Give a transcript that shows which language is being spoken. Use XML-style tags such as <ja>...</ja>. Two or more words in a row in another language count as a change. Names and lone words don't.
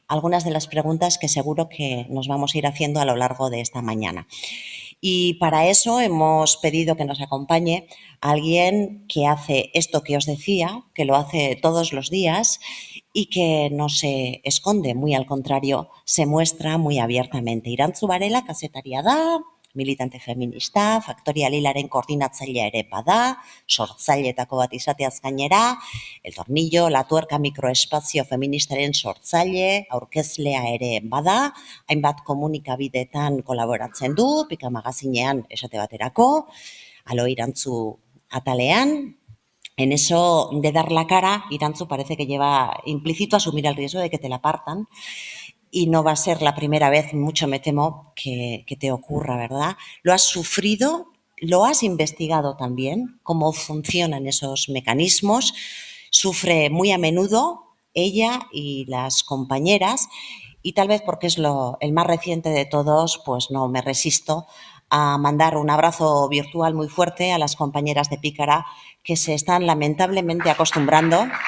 <es>Algunas de las preguntas que seguro que nos vamos a ir haciendo a lo largo de esta mañana. Y para eso hemos pedido que nos acompañe alguien que hace esto que os decía, que lo hace todos los días y que no se esconde, muy al contrario, se muestra muy abiertamente.</es> <eu>Irantzu Varela kazetaria da, militante feminista, Faktoria Lilaren koordinatzailea ere bada, sortzaileetako bat izateaz gainera, El Tornillo, La Tuerca mikroespazio feministaren sortzaile, aurkezlea ere bada, hainbat komunikabideetan kolaboratzen du, Pika magazinean esate baterako, Alo Irantzu atalean.</eu> <es>En eso de dar la cara, Irantzu parece que lleva implícito asumir el riesgo de que te la partan y no va a ser la primera vez, mucho me temo, que te ocurra, ¿verdad? Lo has sufrido, lo has investigado también, cómo funcionan esos mecanismos, sufre muy a menudo ella y las compañeras y tal vez porque es el más reciente de todos, pues no me resisto a mandar un abrazo virtual muy fuerte a las compañeras de Pícara que se están lamentablemente acostumbrando</es>